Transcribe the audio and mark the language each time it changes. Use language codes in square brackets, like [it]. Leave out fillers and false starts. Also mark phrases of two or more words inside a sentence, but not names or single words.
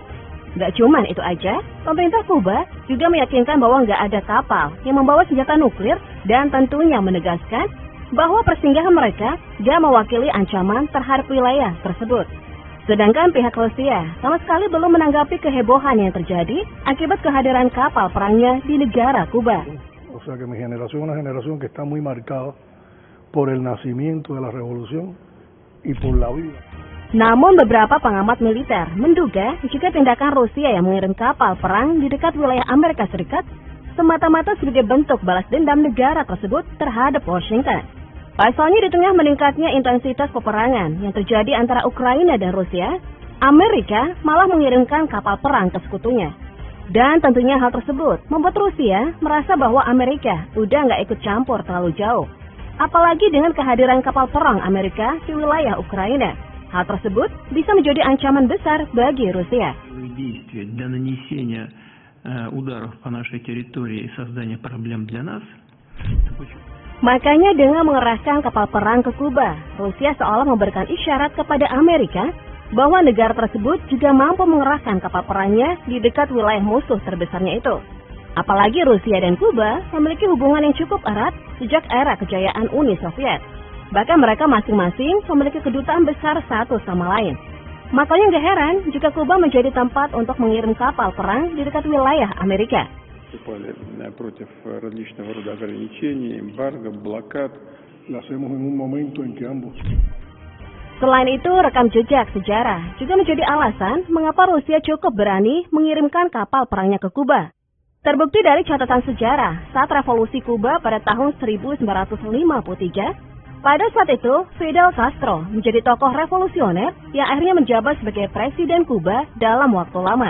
[id] Gak cuman itu aja, pemerintah Kuba juga meyakinkan bahwa gak ada kapal yang membawa senjata nuklir dan tentunya menegaskan bahwa persinggahan mereka gak mewakili ancaman terhadap wilayah tersebut. Sedangkan pihak Rusia sama sekali belum menanggapi kehebohan yang terjadi akibat kehadiran kapal perangnya di negara Kuba. [es] O sea que mi generación es una generación que está muy marcada por el nacimiento de la revolución y por la vida. [id] Namun beberapa pengamat militer menduga jika tindakan Rusia yang mengirim kapal perang di dekat wilayah Amerika Serikat semata-mata sebagai bentuk balas dendam negara tersebut terhadap Washington. Pasalnya di tengah meningkatnya intensitas peperangan yang terjadi antara Ukraina dan Rusia, Amerika malah mengirimkan kapal perang ke sekutunya. Dan tentunya hal tersebut membuat Rusia merasa bahwa Amerika udah nggak ikut campur terlalu jauh. Apalagi dengan kehadiran kapal perang Amerika di wilayah Ukraina. Hal tersebut bisa menjadi ancaman besar bagi Rusia. [ru] Для нанесения ударов по нашей территории и создания проблем для нас. [id] Makanya dengan mengerahkan kapal perang ke Kuba, Rusia seolah memberikan isyarat kepada Amerika bahwa negara tersebut juga mampu mengerahkan kapal perangnya di dekat wilayah musuh terbesarnya itu. Apalagi Rusia dan Kuba memiliki hubungan yang cukup erat sejak era kejayaan Uni Soviet. Bahkan mereka masing-masing memiliki kedutaan besar satu sama lain. Makanya gak heran jika Kuba menjadi tempat untuk mengirim kapal perang di dekat wilayah Amerika. [ru] Против различного рода ограничений, эмбарго, блокад. [es] Lo hacemos en un momento en que ambos. [id] Selain itu, rekam jejak sejarah juga menjadi alasan mengapa Rusia cukup berani mengirimkan kapal perangnya ke Kuba. Terbukti dari catatan sejarah saat revolusi Kuba pada tahun 1953, pada saat itu Fidel Castro menjadi tokoh revolusioner yang akhirnya menjabat sebagai presiden Kuba dalam waktu lama.